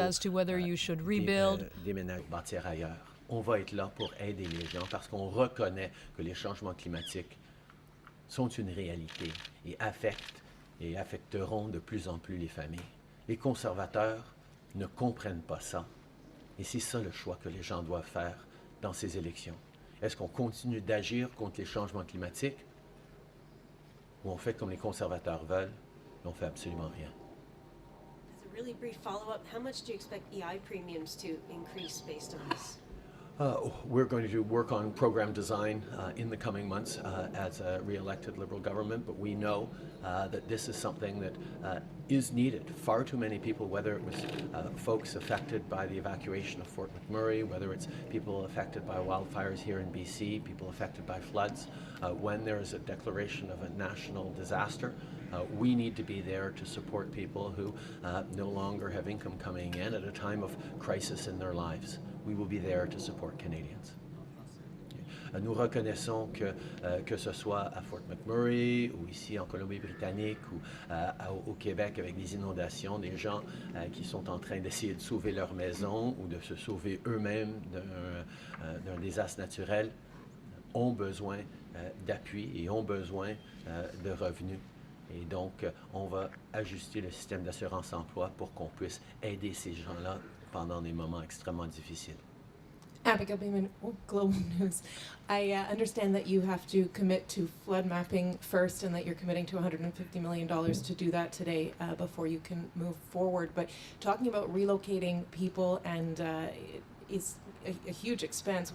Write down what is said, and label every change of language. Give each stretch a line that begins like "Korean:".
English: as to whether you should rebuild.
French: bâtir ailleurs. On va être là pour aider les gens parce qu'on reconnaît que les changements climatiques sont une réalité et affecteront de plus en plus les familles. Les conservateurs ne comprennent pas ça. Et c'est ça le choix que les gens doivent faire dans ces élections. Est-ce qu'on continue d'agir contre les changements climatiques ou on fait comme les conservateurs veulent et on fait absolument rien?
English: As a really brief follow-up, how much do you expect EI premiums to increase based on this? We're going to work on program design in the coming months as a re-elected Liberal government, but we know that this is something that is needed. Far too many people, whether it was folks affected by the evacuation of Fort McMurray, whether it's people affected by wildfires here in BC, people affected by floods, when there is a declaration of a national disaster, we need to be there to support people who no longer have income coming in at a time of crisis in their lives. we will be there to support Canadians.
French: Nous reconnaissons que ce soit à Fort McMurray ou ici en Colombie-Britannique ou au Québec avec des inondations, des gens qui sont en train d'essayer de sauver leur maison ou de se sauver eux-mêmes d'un désastre naturel ont besoin d'appui et ont besoin de revenus. Et donc, on va ajuster le système d'assurance-emploi pour qu'on puisse aider ces gens-là pendant des moments extrêmement difficiles.
English: Abigail Beeman, Global News. I understand that you have to commit to flood mapping first and that you're committing to $150 million to do that today before you can move forward. But talking about relocating people and is a huge expense.